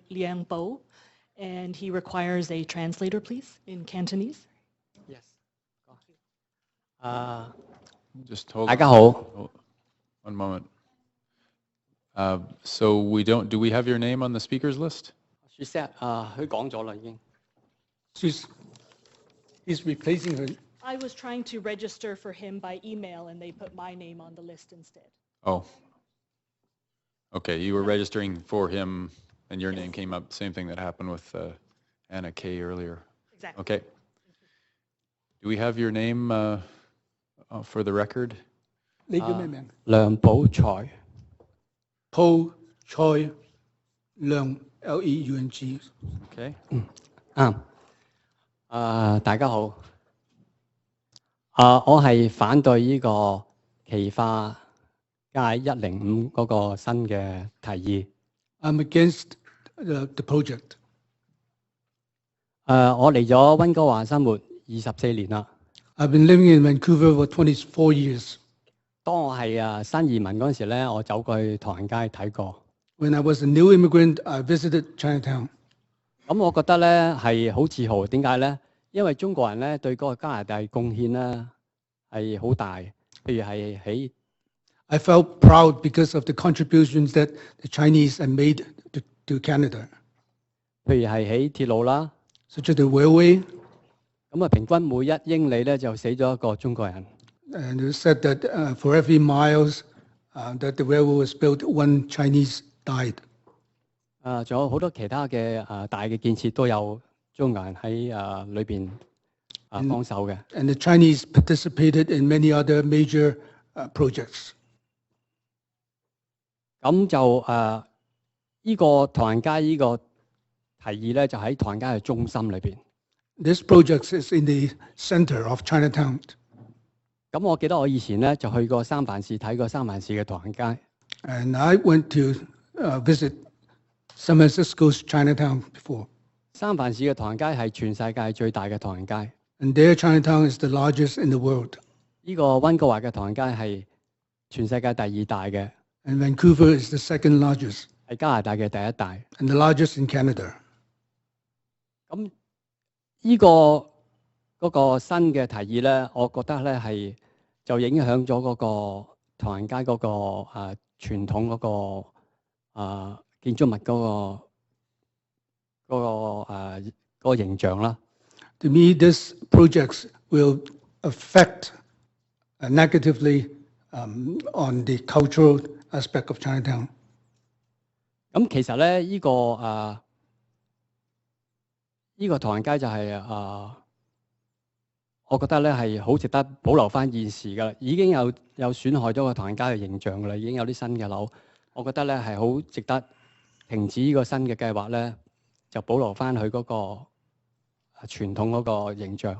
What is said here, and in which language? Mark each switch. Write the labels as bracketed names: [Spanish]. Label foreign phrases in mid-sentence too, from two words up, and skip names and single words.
[English] Liang Bo, and he requires a translator, please, in Cantonese. Yes. Just hold [Cantonese] 大家好。 [English] One moment. So do we have your name on the speakers list? She said [Cantonese] 佢講咗啦已經。 [English] He's replacing her. I was trying to register for him by email, and they put my name on the list instead. Oh. Okay, you were registering for him, and your name came up. Same thing that happened with Anna Kay earlier. Exactly. Okay. Do we have your name for the record? [Cantonese] 你叫咩名？梁寶才。 Paul Choi Leung Leung。 [English] Okay. [Cantonese] 大家好。我係反對呢個奇化街105嗰個新嘅提議。 [English] I'm against the project. [Cantonese] 我嚟咗溫哥華生活24年啦。 [English] I've been living in Vancouver for 24 years. [Cantonese] 當我係新移民嗰陣時咧，我走過去唐人街睇過。 [English] When I was a new immigrant, I visited Chinatown. [Cantonese] 咁我覺得咧係好自豪，點解咧？因為中國人咧對嗰個加拿大貢獻咧係好大，譬如係喺 [English] I felt proud because of the contributions that the Chinese had made to Canada. [Cantonese] 譬如係喺鐵路啦， [English] such as the railway. [Cantonese] 咁啊，平均每1英里咧就死咗一個中國人。 [English] And it said that for every miles that the railway was built, one Chinese died. [Cantonese] 仲有好多其他嘅大嘅建設都有中國人喺裏邊幫手嘅。 [English] And the Chinese participated in many other major projects. [Cantonese] 咁就呢個唐人街呢個提議咧，就喺唐人街嘅中心裏邊。 [English] This project is in the center of Chinatown. [Cantonese] 咁我記得我以前咧就去過三藩市睇過三藩市嘅唐人街。 [English] And I went to visit San Francisco's Chinatown before. [Cantonese] 三藩市嘅唐人街係全世界最大嘅唐人街。 [English] And their Chinatown is the largest in the world. [Cantonese] 呢個溫哥華嘅唐人街係全世界第2大嘅。 [English] And Vancouver is the second largest. [Cantonese] 係加拿大嘅第1大。 [English] And the largest in Canada. [Cantonese] 咁呢個嗰個新嘅提議咧，我覺得咧係就影響咗嗰個唐人街嗰個傳統嗰個建築物嗰個形象啦。 [English] To me, this project will affect negatively on the cultural aspect of Chinatown. [Cantonese] 咁其實咧，呢個唐人街就係我覺得咧係好值得保留翻現時㗎啦，已經有損害咗個唐人街嘅形象㗎啦，已經有啲新嘅樓，我覺得咧係好值得停止呢個新嘅計劃咧， 就保留翻佢嗰個傳統嗰個形象。